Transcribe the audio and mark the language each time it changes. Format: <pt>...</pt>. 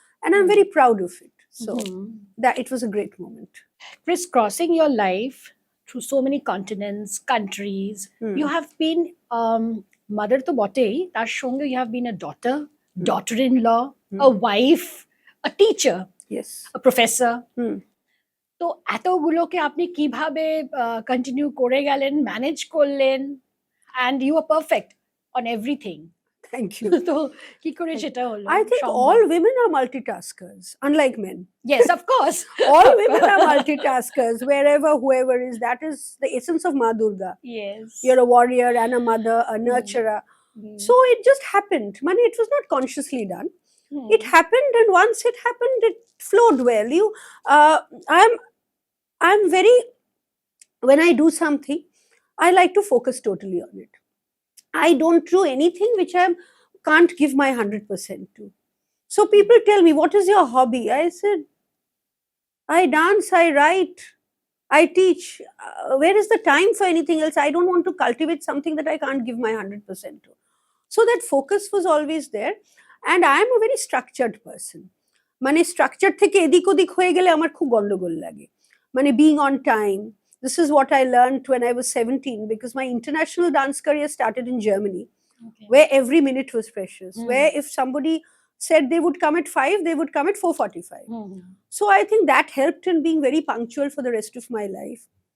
<en>And I'm very proud of it. So that it was a great moment. Crisscrossing your life through so many continents, countries, you have been mother to</en> <bn>botei, tar shonge</bn> <en>you have been a daughter, daughter-in-law, a wife, a teacher, Yes, a professor.</en> <bn>তো এতগুলোকে আপনি কিভাবে continue করে গেলেন, manage করলেন,</bn> <en>and you are perfect on everything. Thank you.</en> <bn>তো কি করে সেটা হলো?</bn> <en>I think all women are multitaskers, unlike men. Yes, of course. All women are multitaskers, wherever, whoever is. That is the essence of Ma Durga. Yes. You're a warrior and a mother, a nurturer. So it just happened. It was not consciously done. It happened, and once it happened, it flowed well. I'm very, when I do something, I like to focus totally on it. I don't do anything which I can't give my 100% to. So people tell me, what is your hobby? I said, I dance, I write, I teach. Where is the time for anything else? I don't want to cultivate something that I can't give my 100% to. So that focus was always there. And I am a very structured person.</en> <bn>Structured থেকে এদিক ওদিক হয়ে গেলে আমার খুব গন্ডগোল লাগে।</bn> <en>Being on time. This is what I learned when I was 17, because my international dance career started in Germany, where every minute was precious. Where if somebody said they would come at 5, they would come at 4:45. So I think that helped in being very punctual for the rest of my life.</en>